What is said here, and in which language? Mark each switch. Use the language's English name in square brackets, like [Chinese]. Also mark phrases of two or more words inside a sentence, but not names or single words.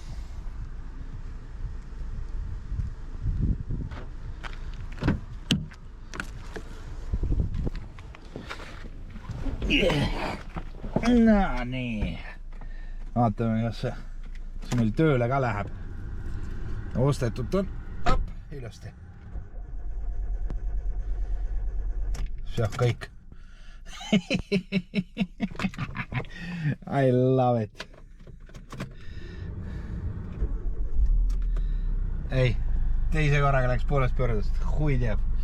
[Estonian] No nii. Vaatame, kas see meil tööle ka läheb. Ostetud on. Ilusti. See on kõik. [English] I love it. [Estonian] Ei, teise korraga läks poolest pöördest. Hui teab.